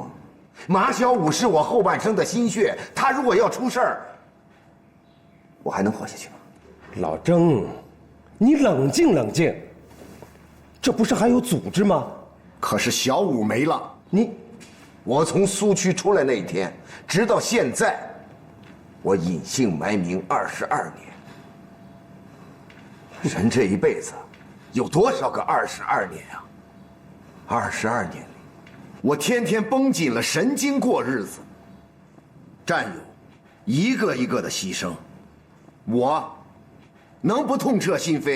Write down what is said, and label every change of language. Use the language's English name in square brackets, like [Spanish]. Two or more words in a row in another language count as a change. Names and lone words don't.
[Chinese] 马小五是我后半生的心血，他如果要出事儿，我还能活下去吗？老郑，你冷静冷静。这不是还有組織嗎？可是小五沒了，我從蘇區出來那一天，直到現在，我隱姓埋名22年。人這一輩子，有多少個22年啊？22年裡，我天天繃緊了神經過日子，戰友一個一個的犧牲，我能不痛徹心扉？